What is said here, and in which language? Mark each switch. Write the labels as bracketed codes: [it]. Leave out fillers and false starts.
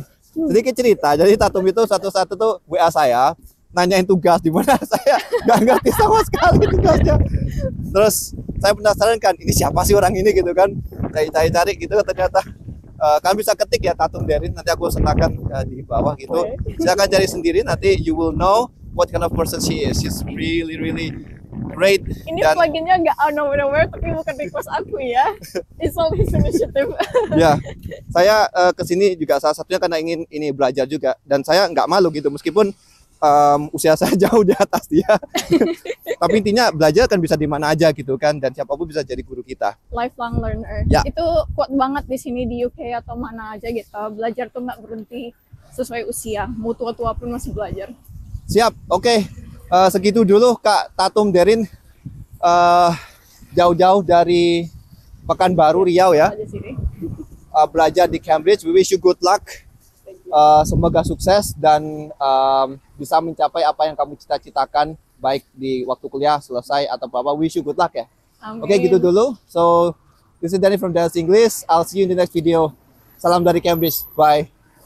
[id] Sedikit cerita, jadi Tatum itu satu-satu tuh WA saya, nanyain tugas di mana, saya nggak ngerti sama sekali tugasnya. Terus saya penasaran kan, ini siapa sih orang ini gitu kan, cari-cari gitu, ternyata kalian bisa ketik ya Tatum Derin, nanti aku sertakan di bawah gitu. Silakan cari sendiri, nanti [en] you will know what kind of person she is. She's really great. [id] Ini pluginnya nggak [en] out of nowhere, [id] tapi bukan request aku ya. [en] It's all his initiative. [id] Ya, saya kesini juga salah satunya karena ingin ini belajar juga, dan saya nggak malu gitu meskipun usia saya jauh di atas dia. Tapi intinya belajar kan bisa di mana aja gitu kan, dan siapapun bisa jadi guru kita. [en] Lifelong learner. [id] Ya. Itu kuat banget di sini di UK atau mana aja gitu. Belajar tuh nggak berhenti sesuai usia. Mau tua-tua pun masih belajar. Siap, oke. Segitu dulu Kak Tatum Derin, jauh-jauh dari Pekanbaru Riau ya, Aja sini. belajar di Cambridge. [en] We wish you good luck. [id] Semoga sukses dan bisa mencapai apa yang kamu cita-citakan, baik di waktu kuliah selesai atau apa. [en] Wish you good luck ya. [id] Amin. Oke, gitu dulu. [en] So this is Danny from Dance English. I'll see you in the next video. [id] Salam dari Cambridge. [en] Bye.